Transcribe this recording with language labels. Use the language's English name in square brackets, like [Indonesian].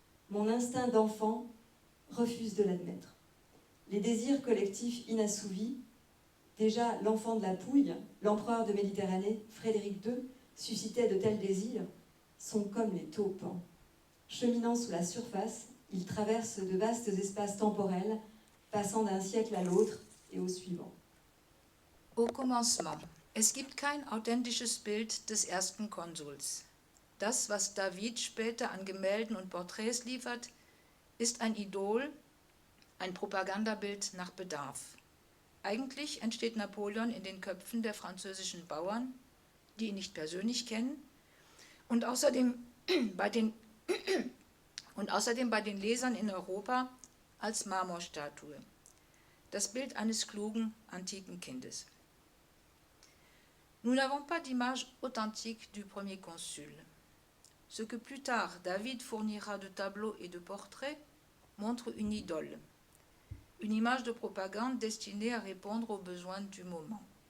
[French] Mon instinct d'enfant refuse de l'admettre. Les désirs collectifs inassouvis, déjà l'enfant de la Pouille, l'empereur de Méditerranée, Frédéric II, suscitait de tels désirs, sont comme les taupes. Cheminant sous la surface, ils traversent de vastes espaces temporels, passant d'un siècle à l'autre et au suivant. Au commencement. [German] Es gibt kein authentisches Bild des ersten Konsuls. Das, was David später an Gemälden und Porträts liefert, ist ein Idol, ein Propagandabild nach Bedarf. Eigentlich entsteht Napoleon in den Köpfen der französischen Bauern, die ihn nicht persönlich kennen, und außerdem bei den Lesern in Europa als Marmorstatue, das Bild eines klugen, antiken Kindes. [French] Nous n'avons pas d'image authentique du premier consul. Ce que plus tard David fournira de tableaux et de portraits montre une idole, une image de propagande destinée à répondre aux besoins du moment.